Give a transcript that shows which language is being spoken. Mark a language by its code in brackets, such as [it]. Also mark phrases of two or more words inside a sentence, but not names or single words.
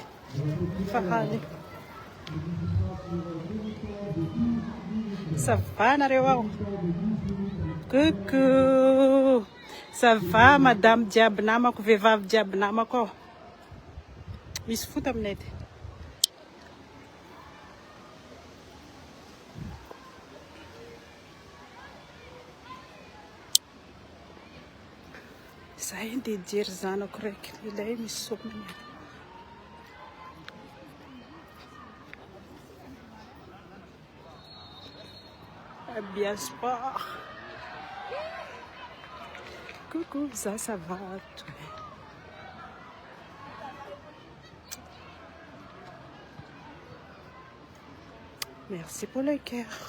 [mg] Fahali. [fr] Ça va [mg] nareo? [fr] Coucou. Ça va madame [mg] jiaby namako, vehivavy jiaby namako. Misy foot aminay ty. Zahay ndeha hijery zanako raiky. Ilay misy somony. [fr] Bien sport. Coucou, ça va toi? Merci pour le cœur.